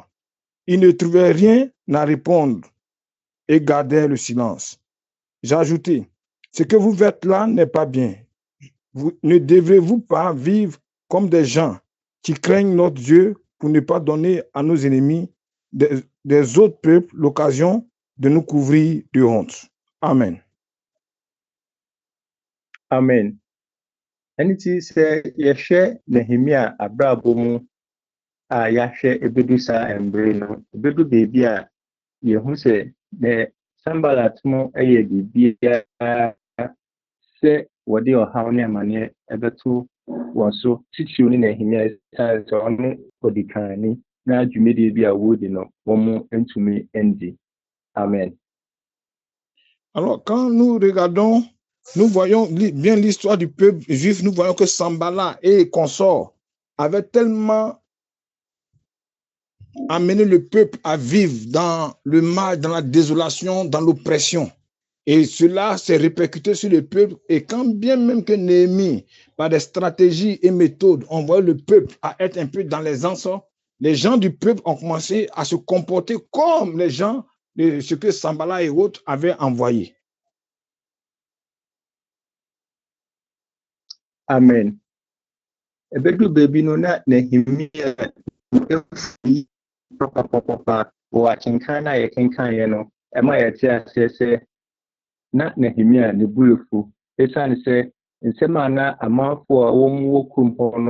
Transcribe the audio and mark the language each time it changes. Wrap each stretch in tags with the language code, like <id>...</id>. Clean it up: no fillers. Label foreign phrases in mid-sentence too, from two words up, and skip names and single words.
<fr>Ils ne trouvaient rien à répondre et gardaient le silence. J'ai ajouté, ce que vous faites là n'est pas bien. Ne devrez-vous pas vivre comme des gens qui craignent notre Dieu pour ne pas donner à nos ennemis des autres peuples l'occasion de nous couvrir de honte? Amen. Amen.</fr> <en>Anything say</en> <ak>yɛhwɛ Nehemia abrabɔ mu a yɛahwɛ ebedu saa mbrɛ no ebedu beebi a yɛhu sɛ ne Sanballat mo yɛ biribiara sɛ wɔde ɔhaw ne amanneɛ ɛbɛto wɔn so titiriw ne Nehemia sɛ ɔno ɔdi kanni na dwumadie bi a wɔdi no wɔn ntumi ndi. Amen.</ak> <fr>Alors quand nous regardons, nous voyons bien l'histoire du peuple juif, nous voyons que Sanballat et consorts avaient tellement amené le peuple à vivre dans le mal, dans la désolation, dans l'oppression. Et cela s'est répercuté sur le peuple. Et quand bien même que Néhémie, par des stratégies et méthodes, on voit le peuple à être un peu dans les ensorts, les gens du peuple ont commencé à se comporter comme les gens, ce que Sanballat et autres avaient envoyé. Amen.</fr> <ak>Ebedu baby no na Nehemia efi papa wa kenkan na ye kenkan ye no e ma ye tia se na Nehemia ne buefu esan se nsema na amafo a wo kurum ho no</ak>